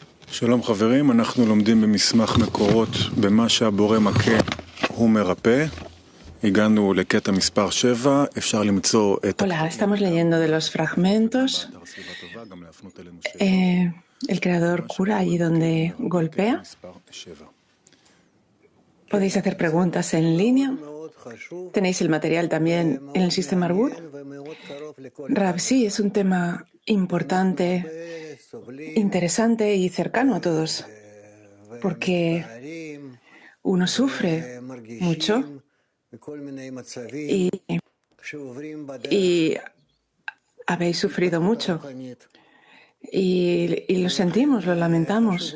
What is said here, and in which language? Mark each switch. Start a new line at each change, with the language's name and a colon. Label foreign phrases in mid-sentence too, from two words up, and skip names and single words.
Hebrew: שלום חברים, אנחנו לומדים במסמך מקורות במה שהבורא מכה הוא מרפא. הגענו לקטע מספר 7, אפשר למצוא את...
Spanish: Hola, estamos leyendo de los fragmentos. El creador cura allí donde golpea. Podéis hacer preguntas en línea. Tenéis el material también en el sistema Arbut. Rab, sí, es un tema importante, interesante y cercano a todos, porque uno sufre mucho y habéis sufrido mucho y lo sentimos, lo lamentamos.